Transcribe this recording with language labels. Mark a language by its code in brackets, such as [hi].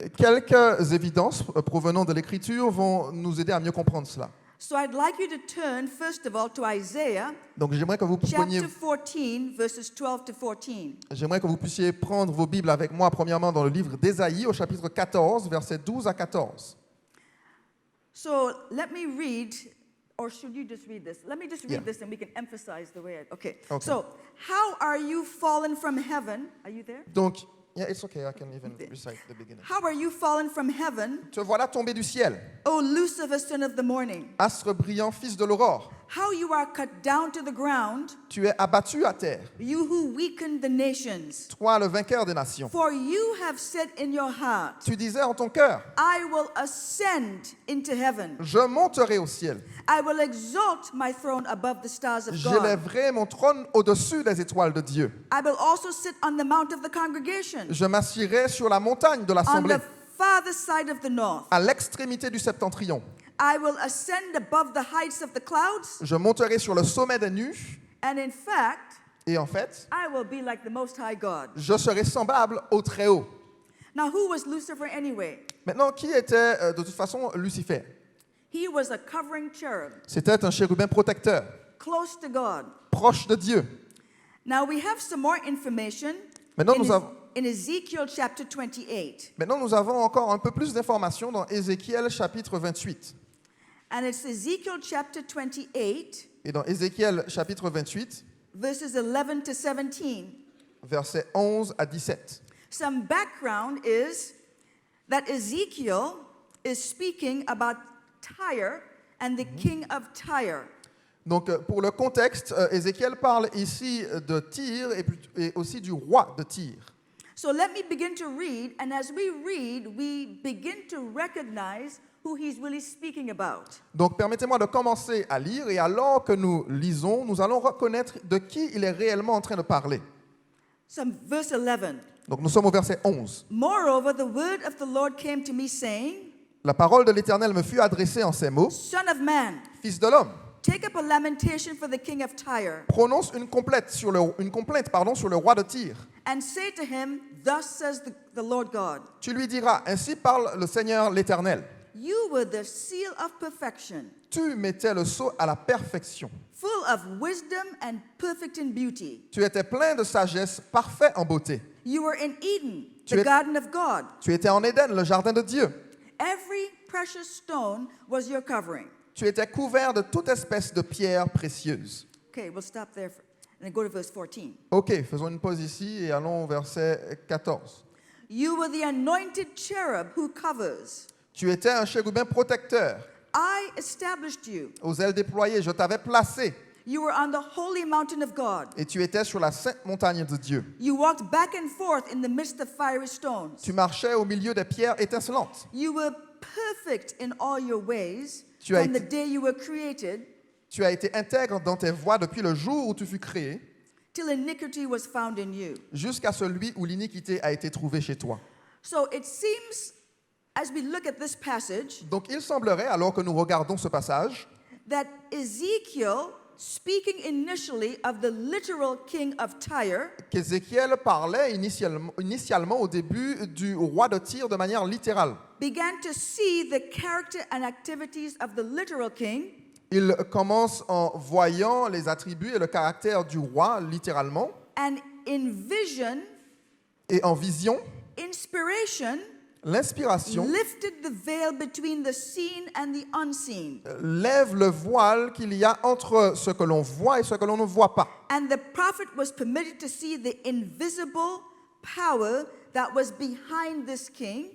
[fr] Quelques évidences provenant de l'Écriture vont nous aider à mieux comprendre cela. [en] So I'd like you to turn, first of all, to Isaiah [fr] Donc j'aimerais que vous preniez, [en] chapter 14, verses 12 to 14. [fr] j'aimerais que vous puissiez prendre vos Bibles avec moi, premièrement dans le livre d'Ésaïe, au chapitre 14, versets 12 à 14. [en] So let me read, or should you just read this? Let me just read Yeah. this and we can emphasize the way okay. Okay. So, how are you fallen from heaven? Are you there? Donc, yeah, it's okay, I can even recite the beginning. How are you fallen from heaven, [fr] Te voilà tombé du ciel, [en] O Lucifer, son of the morning? [fr] astre brillant, fils de l'aurore. [en] How you are cut down to the ground, [fr] Tu es abattu à terre, [en] you who weakened the nations. [fr] toi le vainqueur des nations. [en] For you have said in your heart, [fr] Tu disais en ton cœur, [en] I will ascend into heaven. [fr] je monterai au ciel, [en] I will exalt my throne above the stars of God. [fr] j'élèverai mon trône au-dessus des étoiles de Dieu. [en] I will also sit on the mount of the congregation, [fr] Je m'assirai sur la montagne de [en] on [fr] l'assemblée, [en] the farthest side of the north. [fr] à l'extrémité du septentrion. [en] I will ascend above the heights of the clouds, [fr] Je monterai sur le sommet des nues, [en] and in fact, [fr] et en fait, [en] I will be like the Most High God. [fr] je serai semblable au Très-Haut. [en] Now, who was Lucifer anyway? [fr] Maintenant, qui était de toute façon Lucifer? [en] He was a covering cherub, [fr] C'était un chérubin protecteur, [en] close to God. [fr] proche de Dieu. [en] Now, we have some more information [fr] Maintenant, [en] in, [fr] nous avons, [en] in Ezekiel chapter 28. [fr] maintenant, nous avons encore un peu plus d'informations dans Ézéchiel chapitre 28. [en] And it's Ezekiel chapter 28, [fr] Et dans Ézéchiel chapitre 28, [en] verses 11 to 17. [fr] versets 11 à 17. [en] Some background is that Ezekiel is speaking about Tyre and the king of Tyre. [fr] Donc, pour le contexte, Ézéchiel parle ici de Tyr et aussi du roi de Tyr. [en] So let me begin to read, and as we read, we begin to recognize who he's really speaking about. [fr] Donc, permettez-moi de commencer à lire, et alors que nous lisons, nous allons reconnaître de qui il est réellement en train de parler. [en] Some verse 11. [fr] Donc, nous sommes au verset 11. [en] Moreover, the word of the Lord came to me, saying, [fr] La parole de l'Éternel me fut adressée en ces mots. [en] Son of man, [fr] Fils de l'homme, [en] take up a lamentation for the king of Tyre, [fr] prononce une complainte sur le roi de Tyr. [en] and say to him, Thus says the Lord God, [fr] Tu lui diras, ainsi parle le Seigneur l'Éternel. [en] you were the seal of perfection, [fr] Tu mettais le sceau à la perfection. [en] full of wisdom and perfect in beauty. [fr] Tu étais plein de sagesse, parfait en beauté. [en] You were in Eden, [fr] Tu [en] the [fr] es- [en] garden of God. [fr] Tu étais en Éden, le jardin de Dieu. [en] Every precious stone was your covering. [fr] Tu étais couvert de toute espèce de pierres précieuses. [en] Okay, we'll stop there and then go to verse 14. [fr] Ok, faisons une pause ici et allons au verset 14. [en] You were the anointed cherub who covers. [fr] Tu étais un chérubin protecteur. [en] I established you. [fr] Aux ailes déployées, je t'avais placé. [en] You were on the holy mountain of God. [fr] Et tu étais sur la sainte montagne de Dieu. [en] You walked back and forth in the midst of fiery stones. [fr] Tu marchais au milieu des pierres étincelantes. [en] You were perfect in all your ways [fr] Tu as [en] from the [fr] été- [en] day you were created [fr] Tu as été intègre dans tes voies depuis le jour où tu fus créé, [en] till iniquity was found in you. [fr] jusqu'à celui où l'iniquité a été trouvée chez toi. [en] So it seems, as we look at this passage, [fr] Donc il semblerait, alors que nous regardons ce passage, [en] that Ezekiel, speaking initially of the literal king of Tyre, [fr] qu'Ézéchiel parlait initialement au début du roi de Tyr de manière littérale. [en] began to see the character and activities of the literal king [fr] Il commence en voyant les attributs et le caractère du roi, littéralement, [en] and in vision, [fr] et en vision, [en] inspiration, [fr] l'inspiration [en] lifted the veil between the seen and the unseen. [fr] lève le voile qu'il y a entre ce que l'on voit et ce que l'on ne voit pas. [en] And the prophet was permitted to see the invisible power that was behind this king,